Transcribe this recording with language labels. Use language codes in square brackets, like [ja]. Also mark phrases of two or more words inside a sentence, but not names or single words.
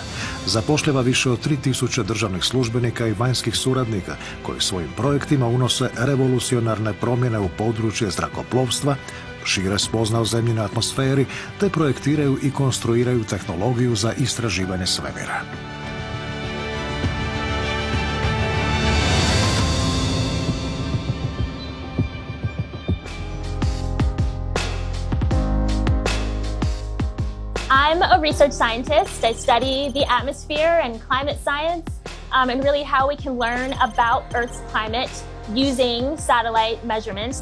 [hr] Zapošljava više od 3000 državnih službenika i vanjskih suradnika koji svojim projektima unose revolucionarne promjene u područje zrakoplovstva, šire spoznao zemljinoj atmosferi te projektiraju i konstruiraju tehnologiju za istraživanje svemira. [en] I'm a research scientist. I study the atmosphere and climate science, and really how we can learn about Earth's climate using satellite measurements.